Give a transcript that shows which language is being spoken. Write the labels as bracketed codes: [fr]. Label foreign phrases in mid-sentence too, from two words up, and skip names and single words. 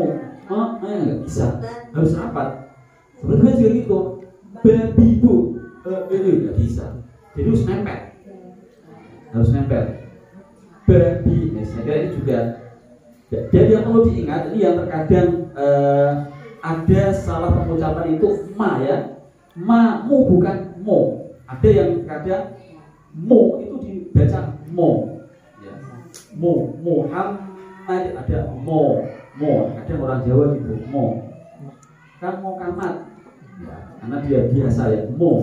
[id] Nggak bisa. Harus rapat. Sebenarnya juga gitu. Babibu. Itu nggak bisa. Jadi harus nempel. Harus nempel. Babi. Saya kira ini juga. Jadi yang perlu diingat ini yang terkadang ada salah pengucapan itu ma ya. Ma mu bukan mo. Ada yang kadang mo itu dibaca mo ya. Mo, Muhammad ada mo. Kadang orang Jawa gitu mo. Kan mau kamat ya, karena dia biasa ya mo.